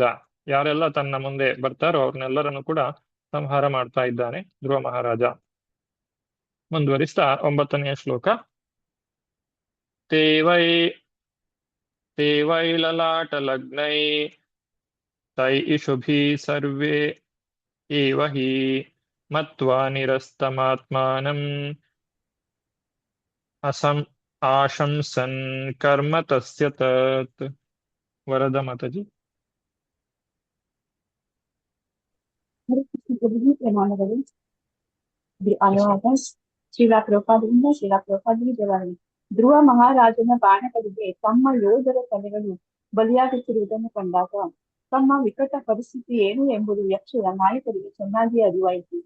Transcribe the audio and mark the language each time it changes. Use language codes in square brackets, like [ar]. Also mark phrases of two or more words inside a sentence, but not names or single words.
[kn] ಯಾರೆಲ್ಲ ತನ್ನ ಮುಂದೆ ಬರ್ತಾರೋ ಅವ್ರನ್ನೆಲ್ಲರನ್ನು ಕೂಡ ಸಂಹಾರ ಮಾಡ್ತಾ ಇದ್ದಾನೆ ಧ್ರುವ ಮಹಾರಾಜ. ಮುಂದುವರಿಸ್ತಾ 9ನೇ ಶ್ಲೋಕ. [sa] ತೇವೈ ಲಲಾಟ ಲಗ್ನೈ ತೈ ಇಶುಭಿ ಸರ್ವೇ ಏವ ಹಿ ಮತ್ವಾ ನಿರಸ್ತಮಾತ್ಮಾನಂ ಆಶಂಸನ್ ಕರ್ಮ ತಸ್ಯ ತತ್. [kn] ವರದ ಮಾತಾಜಿ. ಪ್ರಮಾಣಗಳು ಅನುವಾದ ಶ್ರೀಲಾ ಪ್ರಭುಪಾದರಿಂದ ಶ್ರೀಲಾ ಪ್ರಭುಪಾದರಿಗೆ ಜಯವಾಗಲಿ. ಧ್ರುವ ಮಹಾರಾಜನ ಬಾಣಗಳಿಗೆ ತಮ್ಮ ಯೋಧರ ತಲೆಗಳು ಬಲಿಯಾಗುತ್ತಿರುವುದನ್ನು ಕಂಡಾಗ ತಮ್ಮ ವಿಕಟ ಪರಿಸ್ಥಿತಿ ಏನು ಎಂಬುದು ಯಕ್ಷರ ನಾಯಕರಿಗೆ ಚೆನ್ನಾಗಿ ಅರಿವಾಯಿತು.